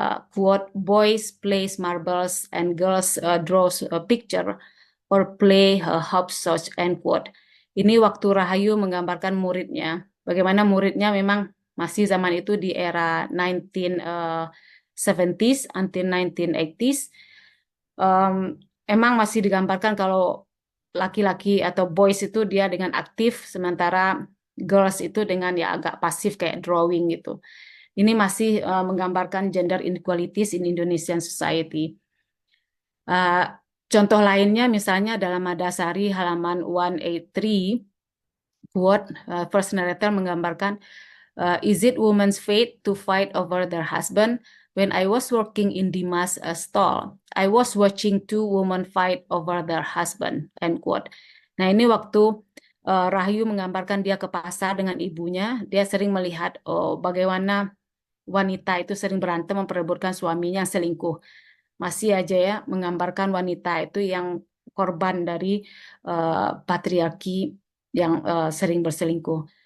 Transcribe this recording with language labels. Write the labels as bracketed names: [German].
[English] quote, boys plays marbles and girls draws a picture or play hopscotch, end quote. [Indonesian] Ini waktu Rahayu menggambarkan muridnya. Bagaimana muridnya memang masih zaman itu di era 1970s until 1980s. Emang masih digambarkan kalau laki-laki atau boys itu dia dengan aktif, sementara girls itu dengan ya agak pasif kayak drawing gitu. Ini masih menggambarkan [English] gender inequalities in Indonesian society. [Indonesian] Contoh lainnya misalnya dalam Madasari halaman 183, [English] quote, first narrator menggambarkan, is it woman's fate to fight over their husband? When I was working in Dimas stall, I was watching two women fight over their husband, end quote. [Indonesian] Nah ini waktu Rahayu menggambarkan dia ke pasar dengan ibunya, dia sering melihat bagaimana wanita itu sering berantem memperebutkan suaminya yang selingkuh. Masih aja ya menggambarkan wanita itu yang korban dari patriarki yang sering berselingkuh.